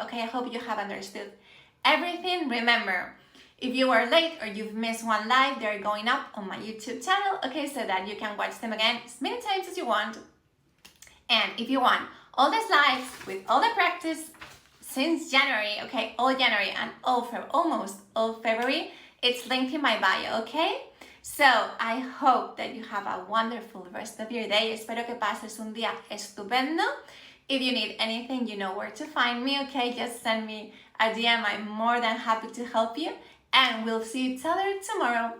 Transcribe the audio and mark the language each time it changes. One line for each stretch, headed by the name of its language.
English: Okay, I hope you have understood everything. Remember, if you are late or you've missed one live, they're going up on my YouTube channel, okay, so that you can watch them again as many times as you want. And if you want all the slides with all the practice since January, okay, all January and almost all February, it's linked in my bio, okay? So, I hope that you have a wonderful rest of your day.
Spanish: Espero que pases un día estupendo.
English: If you need anything, you know where to find me, okay? Just send me a DM. I'm more than happy to help you. And we'll see each other tomorrow.